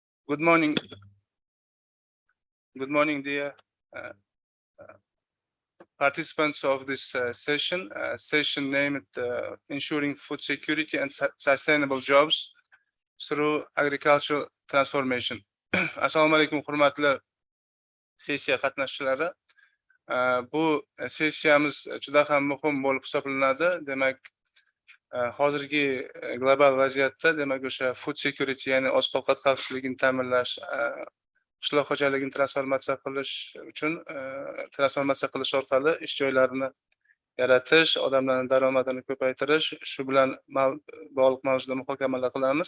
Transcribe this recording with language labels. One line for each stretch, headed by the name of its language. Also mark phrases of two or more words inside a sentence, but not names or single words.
English: Good morning. Good morning, dear participants of this session named Ensuring Food Security and Sustainable Jobs Through Agricultural Transformation.
Uzbek: Assalomu alaykum, hurmatli sessiya qatnashchilari. Bu sessiyamiz juda ham muhim bo'lib hisoblanadi. Demak, hozirgi global vaziyatda, demak, o'sha
English: food security,
Uzbek: ya'ni oziq-ovqat xavfsizligini ta'minlash, qishloq xo'jaligini transformatsiya qilish orqali ish joylarini yaratish, odamlarning daromadini ko'paytirish, shu bilan bog'liq mavzuda muhokamalar qilamiz.